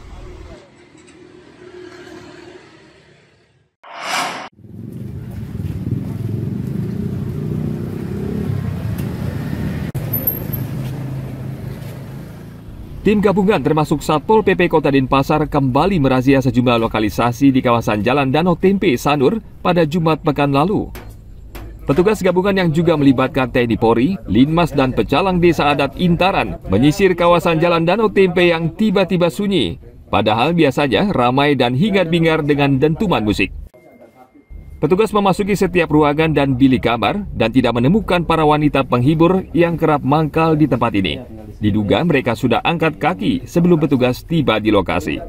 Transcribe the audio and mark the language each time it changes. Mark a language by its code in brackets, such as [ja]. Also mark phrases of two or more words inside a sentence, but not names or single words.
[id] Tim gabungan termasuk Satpol PP Kota Denpasar kembali merazia sejumlah lokalisasi di kawasan Jalan Danau Tempe, Sanur pada Jumat pekan lalu. Petugas gabungan yang juga melibatkan TNI Polri, Linmas dan pecalang desa adat Intaran menyisir kawasan Jalan Danau Tempe yang tiba-tiba sunyi, padahal biasanya ramai dan hingar-bingar dengan dentuman musik. Petugas memasuki setiap ruangan dan bilik kamar dan tidak menemukan para wanita penghibur yang kerap mangkal di tempat ini. Diduga mereka sudah angkat kaki sebelum petugas tiba di lokasi.